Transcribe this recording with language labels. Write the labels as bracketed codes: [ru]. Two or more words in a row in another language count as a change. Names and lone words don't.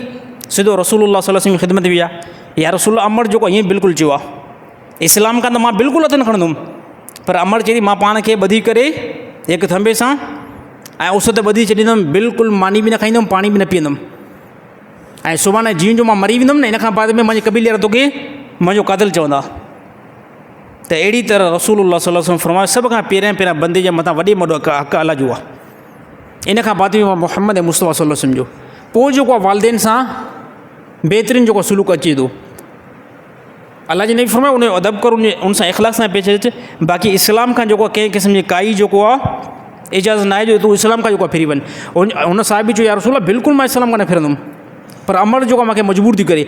[sd] सिधो रसूलुल्लाह [ar] صلى الله عليه وسلم [sd] जी ख़िदमत में विया। या रसूल अमर जेको ईअं बिल्कुलु चयो आहे, इस्लाम खां त मां बिल्कुलु हथु न खणंदुमि, पर अमर चई मां पाण खे ॿधी करे हिकु थंबे सां ऐं उस ते ॿधी छॾींदुमि, बिल्कुलु मानी बि न खाईंदुमि, पाणी बि न पीअंदुमि। ऐं सुभाणे जीअं जो मां मरी वेंदुमि न, इन खां बाद में मुंहिंजे क़बीले वारा तोखे मुंहिंजो क़ातिल चवंदा। त अहिड़ी तरह रसूलुल्लाह [ar] صلى الله عليه وسلم [sd] फरमायो सभ खां पहिरियां बंदे जे मथां वॾे में वॾो हक़ अल्लाह जो आहे। इन खां बाद में मुहम्मद मुस्तफ़ा [ar] صلى الله عليه وسلم [sd] जो। पोइ जेको आहे वालिदैन सां बहितरीनु जेको सुलूक अचे थो। अल्लाह जी नबी फरमायो उन जो अदब कर, उन सां इख़लास सां पेश अचे। बाक़ी इस्लाम खां जेको आहे कंहिं क़िस्म जी काई जेको आहे इजाज़त न आहे जो तूं इस्लाम खां जेको आहे फिरी वञु। हुन साहिबी चयो या रसूल अल्लाह बिल्कुलु मां इस्लाम खां न फिरंदुमि, पर अमर जेको आहे मूंखे मजबूर थी करे।